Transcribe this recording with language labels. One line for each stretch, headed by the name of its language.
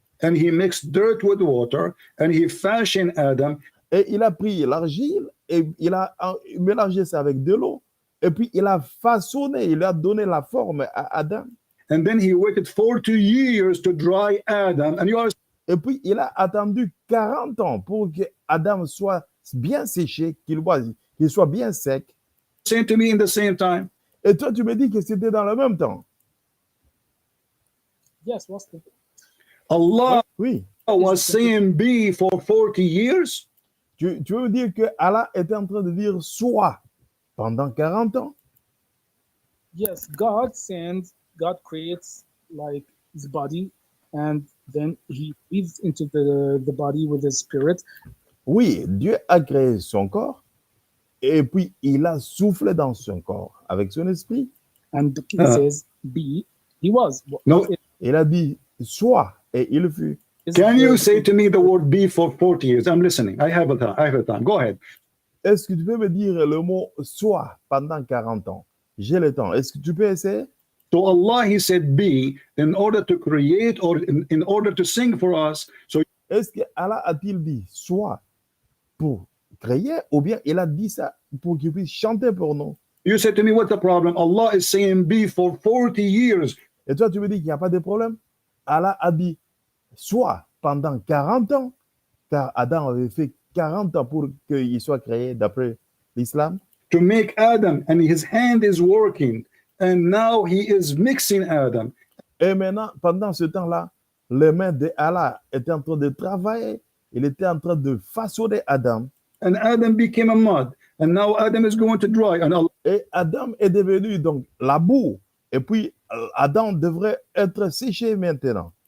English: And he mixed dirt with water and he fashioned Adam.
French: Et il a pris l'argile et il a mélangé ça avec de l'eau. Et puis il a façonné, il a donné la forme à Adam.
English: And then he waited 40 years to dry Adam. And you are
French: Et puis il a attendu 40 ans pour que Adam soit bien séché, qu'il soit bien sec.
English: saying to me in the same time.
French: Et toi, tu me dis que c'était dans le même temps.
English: Yes, what's the Allah
French: Oui.
English: was saying be for 40 years.
French: Tu veux dire que Allah était en train de dire soit pendant 40 ans?
English: yes, God creates like his body, and then he breathes into the body with his spirit. Oui, Dieu a créé son corps et puis il a soufflé dans son corps avec son esprit. And the king says be, he was. No.
French: Il a dit soit et il fut.
English: Can you say to me the word be for 40 years? I'm listening. I have a time. Go ahead.
French: Est-ce que tu peux me dire le mot soit pendant 40 ans? J'ai le temps. Est-ce que tu peux essayer?
English: So Allah, he said be in order to create or in order to sing for us. So
French: Est-ce que Allah a-t-il dit soit pour créer ou bien il a dit ça pour qu'il puisse chanter pour nous?
English: you said to me, what's the problem? Allah is saying be for 40 years.
French: Et toi, tu me dis qu'il n'y a pas de problème? Allah a dit soit pendant 40 ans, car Adam avait fait 40 ans pour qu'il soit créé d'après l'islam.
English: To make Adam, and his hand is working, and now he is mixing Adam.
French: Et maintenant, pendant ce temps-là, les mains de Allah étaient en train de travailler. Il était en train de façonner Adam.
English: And Adam became a mud, and now Adam is going to dry. And Allah,
French: Et Adam est devenu donc la boue. Et puis, Adam devrait être séché maintenant.